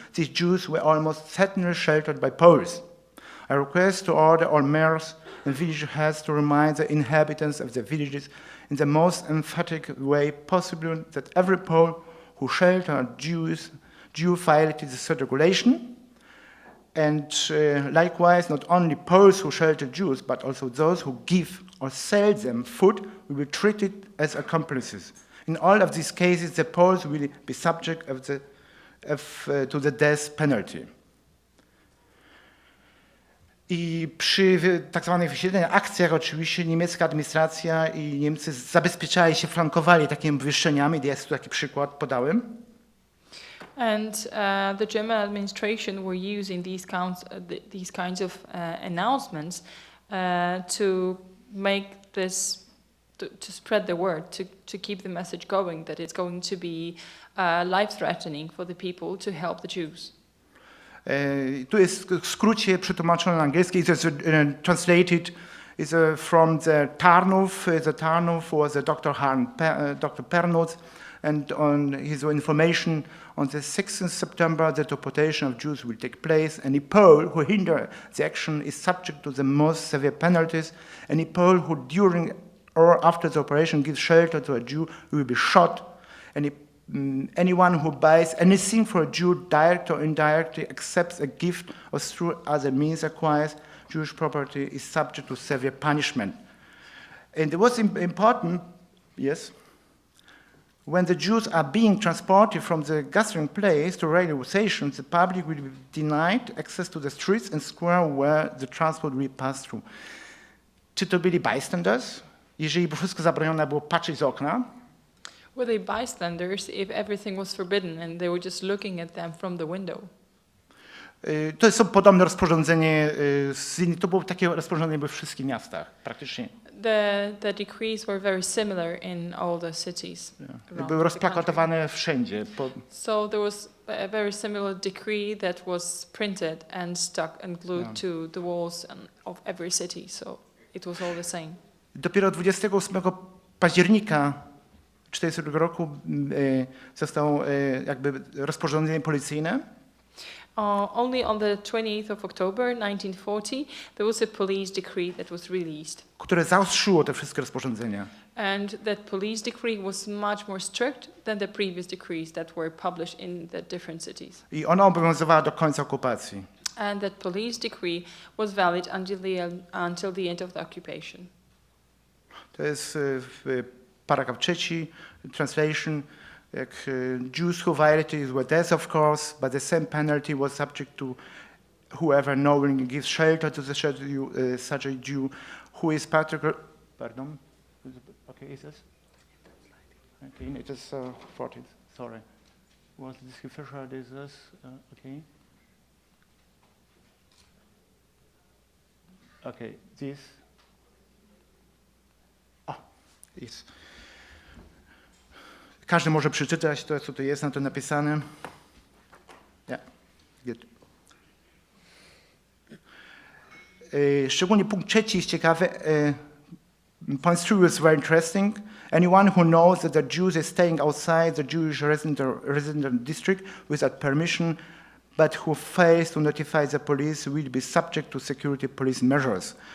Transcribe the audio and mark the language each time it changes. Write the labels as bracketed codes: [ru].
[en] These Jews were almost certainly sheltered by Poles. I request to order all mayors and village heads to remind the inhabitants of the villages in the most emphatic way possible that every Pole who sheltered Jew violated the third regulation, and likewise not only Poles who shelter Jews, but also those who give or sell them food will be treated as accomplices. In all of these cases, the Poles will be subject to the death penalty. [pl] I przy tak zwanych wysiedleniach, akcjach oczywiście niemiecka administracja i Niemcy zabezpieczali się, flankowali takimi obwieszczeniami. Jest tu taki przykład, podałem. [en] And the German administration were using these kinds of announcements to make this, to spread the word, to keep the message going that it's going to be life-threatening for the people to help the Jews. [pl] Tu jest w skrócie przetłumaczone na angielski. [en] It's translated from the Tarnów. The Tarnów was Dr. Pernutz, and on his information on the 6th September, the deportation of Jews will take place. Any Pole who hinder the action is subject to the most severe penalties. Any Pole who during or after the operation gives shelter to a Jew will be shot. Anyone who buys anything for a Jew, direct or indirectly, accepts a gift or through other means acquires Jewish property is subject to severe punishment. And what's important, yes, when the Jews are being transported from the gathering place to railway stations, the public will be denied access to the streets and square where the transport will pass through. [pl] Czy to byli bystanders? Jeżeli wszystko zabronione było patrzeć z okna, [en] Were they bystanders if everything was forbidden and they were just looking at them from the window? [pl] To jest podobne rozporządzenie, to było takie rozporządzenie we wszystkich miastach, praktycznie. [en] The decrees were very similar in all the cities. Yeah. [pl] Były rozplakatowane wszędzie. [en] So there was a very similar decree that was printed and stuck and glued to the walls of every city. So it was all the same. [pl] Dopiero 28 października 1942 roku zostało jakby rozporządzenie policyjne. [en] Only on the 20th of October 1940 there was a police decree that was released. [pl] Które zaostrzyło te wszystkie rozporządzenia. [en] And that police decree was much more strict than the previous decrees that were published in the different cities. [pl] I ona obowiązywała do końca okupacji. [en] And that police decree was valid until the end of the occupation. [pl] To jest paragraf 3, translation. [en] Jews who violated were death, of course, but the same penalty was subject to whoever knowingly gives shelter to such a Jew who is particular. Pardon? Okay, is this? Okay, it is 14. Sorry. Was this official? Is this okay? Okay, this. Yes. [pl] Każdy może przeczytać to, co tu jest na to napisane. [en] Yeah. Good. [pl] szczególnie punkt trzeci jest ciekawy. [en] Point 3 is very interesting. Anyone who knows that the Jews are staying outside the Jewish resident district without permission, but who fails to notify the police will be subject to security police measures.